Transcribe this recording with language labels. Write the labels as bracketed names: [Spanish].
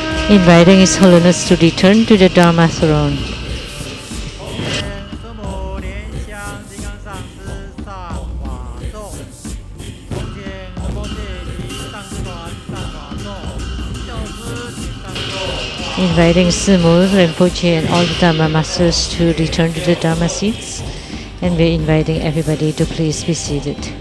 [English] inviting His Holiness to return to the Dharma throne. [Chinese] 莲生母莲香金刚上师上法座，恭请仁波切及上师团上法座，教师请上座。 [English] Inviting Simu, Rinpoche, and all the Dharma masters to return to the Dharma seats, and we're inviting everybody to please be seated.